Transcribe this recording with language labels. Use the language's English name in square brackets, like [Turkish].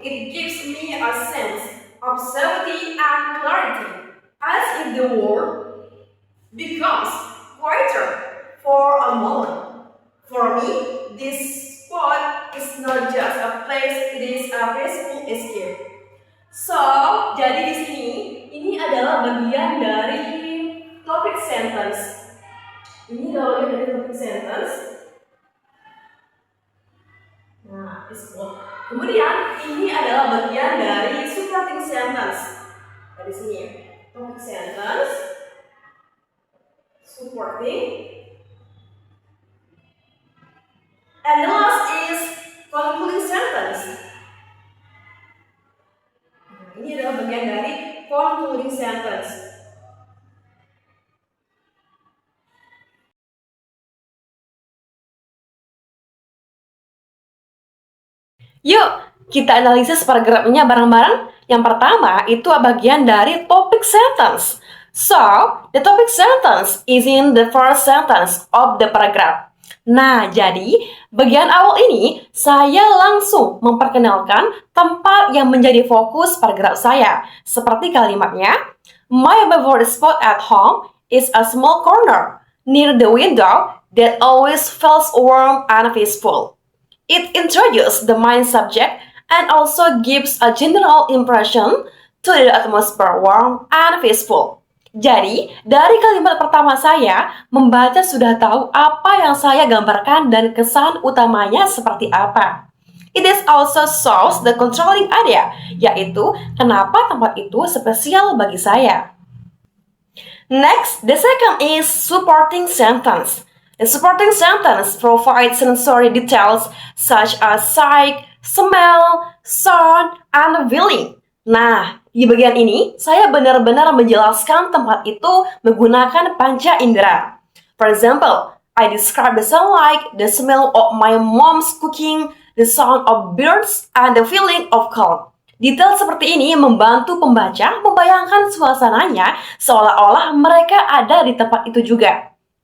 [English] It gives me a sense of safety and clarity, as if the world becomes quieter for a moment. For me, this spot is not just a place, it is a peaceful escape. [Indonesian] So, jadi di sini, ini adalah bagian dari topic sentence. Ini adalah bagian dari topic sentence. Nah, spot. Kemudian ini adalah bagian dari supporting sentence. Dari sini ya. [English] Topic sentence, supporting, and the last is concluding sentence. [Indonesian] Nah, ini adalah bagian dari concluding sentence. Yuk, kita analisis paragrafnya bareng-bareng. Yang pertama, itu bagian dari topic sentence. [English] So, the topic sentence is in the first sentence of the paragraph. [Indonesian] Nah, jadi bagian awal ini saya langsung memperkenalkan tempat yang menjadi fokus paragraf saya. Seperti kalimatnya, [English] My favorite spot at home is a small corner near the window that always feels warm and peaceful. It introduces the main subject and also gives a general impression to the atmosphere warm and peaceful. [Indonesian] Jadi, dari kalimat pertama saya, membaca sudah tahu apa yang saya gambarkan dan kesan utamanya seperti apa. [English] It is also shows the controlling idea, [Indonesian] yaitu kenapa tempat itu spesial bagi saya. [English] Next, the second is supporting sentence. The supporting sentence provides sensory details such as sight, smell, sound, and feeling. [Indonesian] Nah, di bagian ini saya benar-benar menjelaskan tempat itu menggunakan panca indera. [English] For example, I describe the sunlight, the smell of my mom's cooking, the sound of birds, and the feeling of calm. [Indonesian] Detail seperti ini membantu pembaca membayangkan suasananya seolah-olah mereka ada di tempat itu juga.